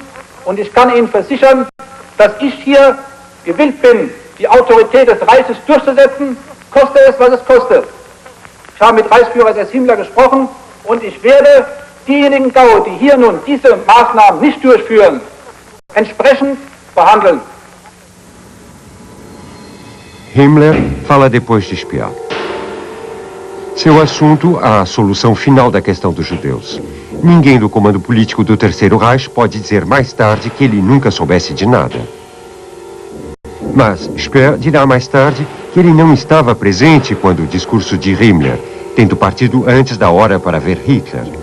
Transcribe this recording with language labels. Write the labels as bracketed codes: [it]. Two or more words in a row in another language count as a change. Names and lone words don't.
[de] Und ich kann Ihnen versichern, dass ich hier gewillt bin, die Autorität des Reiches durchzusetzen, koste es, was es koste. Ich habe mit Reichsführer SS Himmler gesprochen und ich werde diejenigen Gaue, die hier nun diese Maßnahmen nicht durchführen, entsprechend behandeln. [pt] Himmler fala depois de Speer. Seu assunto, a solução final da questão dos judeus. Ninguém do comando político do Terceiro Reich pode dizer mais tarde que ele nunca soubesse de nada. Mas Speer dirá mais tarde que ele não estava presente quando o discurso de Himmler, tendo partido antes da hora para ver Hitler.